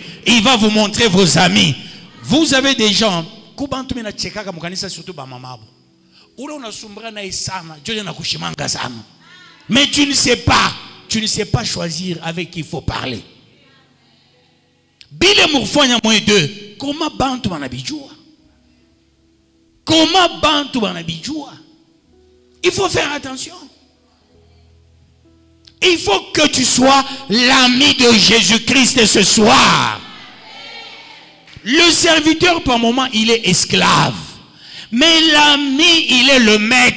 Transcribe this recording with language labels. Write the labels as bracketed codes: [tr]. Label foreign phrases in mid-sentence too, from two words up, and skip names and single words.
[fr] Il va vous montrer vos amis. Vous avez des gens, mais tu ne sais pas choisir avec qui il faut parler. [sw] Comment bantu banabijua? Comment bantu banabijua? [fr] Il faut faire attention. Il faut que tu sois l'ami de Jésus-Christ ce soir. Le serviteur, par moment, il est esclave. Mais l'ami, il est le maître.